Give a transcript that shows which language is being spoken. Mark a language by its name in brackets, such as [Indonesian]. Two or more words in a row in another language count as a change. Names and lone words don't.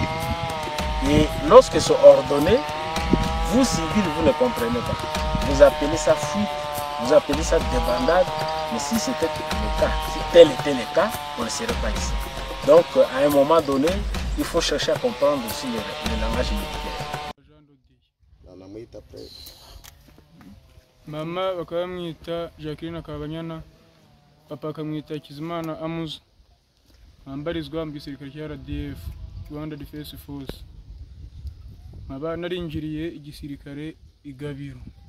[French] Et lorsque c'est ordonné, vous civils, vous ne comprenez pas. Vous appelez ça fuite, vous appelez ça débandade. Mais si c'était le cas, si tel était le cas, on ne serait pas ici. Donc à un moment donné, il faut chercher à comprendre aussi le langage militaire. [Kinyarwanda] Mama bakamwita Jacqueline Kabanyana, papa akamwita Kizimana Amuzi. Ambarizwa mu gisirikare cya RDF, Rwanda Defense Force. Nkaba narinjiriye igisirikare igabiro.